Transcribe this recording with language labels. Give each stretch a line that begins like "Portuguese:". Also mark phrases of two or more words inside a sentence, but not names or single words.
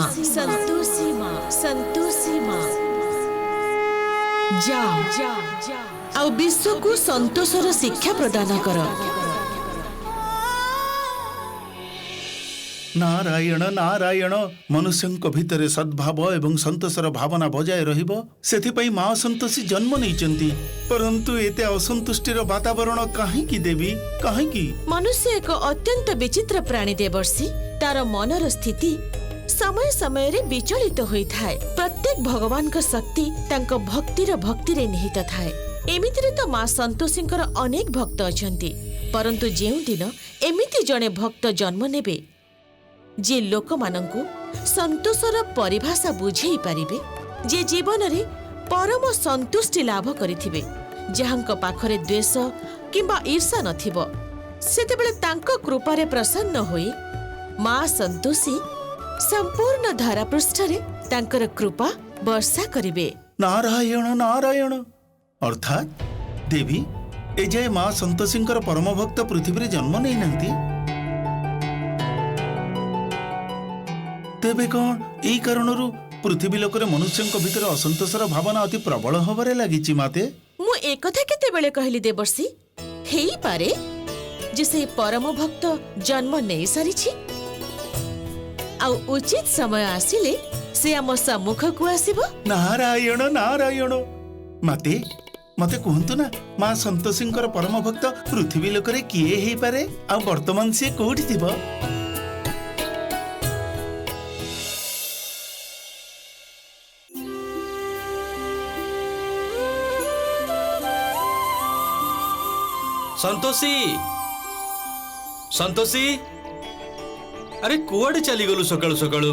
Odia: ସନ୍ତୋଷୀ ମାଁ, ସନ୍ତୋଷୀ ମାଁ। ଯା ଆଉ ବିଶ୍ୱ କୁ ସନ୍ତୋଷର ଶିକ୍ଷା ପ୍ରଦାନ କର। ନାରାୟଣ ନାରାୟଣ। ମନୁଷ୍ୟଙ୍କ ଭିତର ସଦ୍ଭାବ ଏବଂ ସନ୍ତୋଷର ଭାବନା ବଜାୟ ରହିବ ସେଥିପାଇଁ ମାଁ ସନ୍ତୋଷୀ ଜନ୍ମ ନେଇଛନ୍ତି। ପରନ୍ତୁ ଏତେ ଅସନ୍ତୁଷ୍ଟିର ବାତାବରଣ କାହିଁକି ଦେବୀ, କାହିଁକି? ମନୁଷ୍ୟ ଏକ ଅତ୍ୟନ୍ତ ବିଚିତ୍ର ପ୍ରାଣୀ ଦେବର୍ଷି। ତାର ମନର ସ୍ଥିତି ସମୟ ସମୟ ରେ ବିଚଳିତ ହୋଇ ଥାଏ। ପ୍ରତ୍ୟେକ ଭଗବାନ କା ଶକ୍ତି ତାଙ୍କ ଭକ୍ତିର ଭକ୍ତିରେ ନିହିତ ଥାଏ। ଏମିତିରେ ତ ମାଁ ସନ୍ତୋଷୀଙ୍କର ଅନେକ ଭକ୍ତ ଅଛନ୍ତି, ପରନ୍ତୁ ଯେଉଁ ଦିନ ଏମିତି ଜଣେ ଭକ୍ତ ଜନ୍ମ ନେବେ ଯେ ଲୋକ ମାନଙ୍କୁ ସନ୍ତୋଷର ପରିଭାଷା ବୁଝାଇ ପାରିବେ, ଯେ ଜୀବନ ରେ ପରମ ସନ୍ତୁଷ୍ଟି ଲାଭ କରିଥିବେ, ଯାହାଙ୍କ ପାଖରେ ଦ୍ୱେଷ କିମ୍ବା ଈର୍ଷା ନଥିବ, ସେତେବେଳେ ତାଙ୍କ କୃପାରେ ପ୍ରସନ୍ନ ହୋଇ ମାଁ ସନ୍ତୋଷୀ ସମ୍ପୂର୍ଣ୍ଣ ଧରା ପୃଷ୍ଠରେ ତାଙ୍କର କୃପା ବର୍ଷା କରିବେ। ନାରାୟଣ ନାରାୟଣ। ଅର୍ଥାତ ଦେବୀ ଏଯାଏ ମାଁ ସନ୍ତୋଷୀଙ୍କର ପରମ ଭକ୍ତ ପୃଥିବୀ ରେ ଜନ୍ମ ନେଇ ନାହାନ୍ତି। ତେବେ କେଉଁ ଏଇ କାରଣରୁ ପୃଥିବୀ ଲୋକରେ ମନୁଷ୍ୟଙ୍କ ଭିତର ଅସନ୍ତୋଷର ଭାବନା ଅତି ପ୍ରବଳ ହେବାରେ ଲାଗିଛି ମାତେ? ମୁଁ ଏକ କଥା କେତେ ବେଳେ କହିଲି ଦେବର୍ଷି, ହୋଇ ପାରେ ଯେ ସେ ପରମ ଭକ୍ତ ଜନ୍ମ ନେଇ ସାରିଛି ଆ ଉଚିତ ସମୟ ଆସିଲେ ସେ ଆମ ସମ୍ମୁଖ କୁ ଆସିବ। ନାରାୟଣ ନାରାୟଣ। ମାତେ ମତେ କହନ୍ତୁ ନା, ମାଁ ସନ୍ତୋଷୀଙ୍କର ପରମ ଭକ୍ତ ପୃଥିବୀ ଲୋକରେ କିଏ ହୋଇ ପାରେ ଆ ବର୍ତ୍ତମାନ ସେ କୋଉଠି ଥିବ? ସନ୍ତୋଷୀ, ସନ୍ତୋଷୀ, ଅରେ କୁଆଡ଼େ ଚାଲି ଗଲୁ ସକାଳୁ ସକାଳୁ?